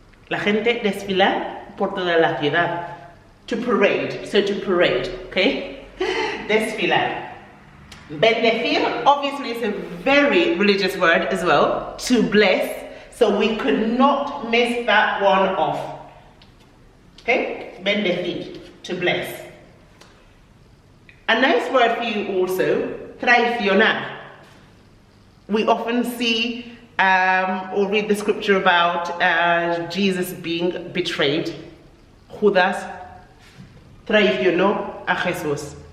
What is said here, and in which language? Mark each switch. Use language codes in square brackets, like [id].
[es] La gente desfilar por toda la ciudad. [en] To parade, so to parade, okay? Desfilar. Bendecir, obviously it's a very religious word as well, to bless, so we could not miss that one off. Okay? Bendecir, to bless. A nice word for you also, traicionar. We often see or read the scripture about Jesus being betrayed. [es] Judas traicionó a Jesús.